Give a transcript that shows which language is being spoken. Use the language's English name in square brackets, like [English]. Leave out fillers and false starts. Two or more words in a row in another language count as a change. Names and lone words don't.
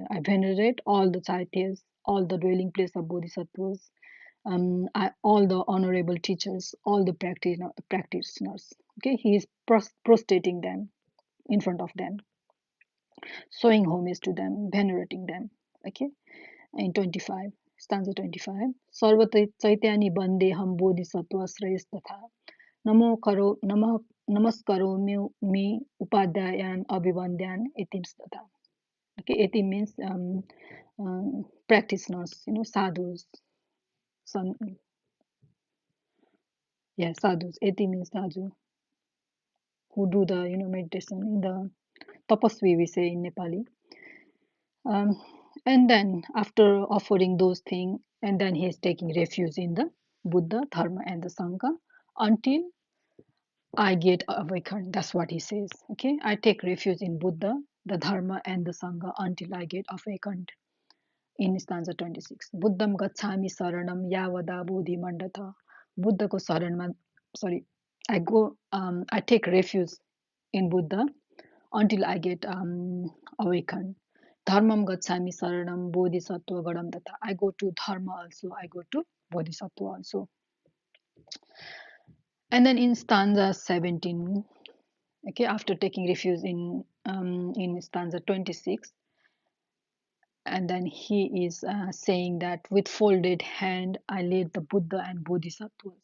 [English] I venerate all the Chaityas, all the dwelling place of Bodhisattvas, all the honorable teachers, all the practitioners. Okay, he is prostrating them in front of them, showing homage to them, venerating them. Okay, in 25, stanza 25. [Sanskrit] सर्व चैतन्य वन्दे हं बोधिसत्त्व श्रेयस् तथा नमो करो नमस्कारो मे उपाध्यायान् अभिवन्द्यान् इतिम्स् तथा. [English] Okay, eti means practitioners, sadhus. Some, yeah, sadhus. Eti means sadhu, who do the meditation in the tapasvi we say in Nepali. Um, and then after offering those things, and then he is taking refuge in the Buddha, Dharma, and the Sangha until I get awakened. That's what he says. Okay, I take refuge in Buddha, the Dharma, and the Sangha until I get awakened. In stanza 26, [Sanskrit] बुद्धं गच्छामि शरणं यावदा बोधि मण्डत. [Nepali] बुद्ध को शरणमा, [English] sorry, I take refuge in Buddha until I get awakened. [Sanskrit] धर्मं गच्छामि शरणं बोधिसत्त्व गदं दत. [English] I go to Dharma also, I go to Bodhisattva also. And then in stanza 17, okay, after taking refuge in stanza 26, and then he is saying that with folded hand I lead the Buddha and Bodhisattvas.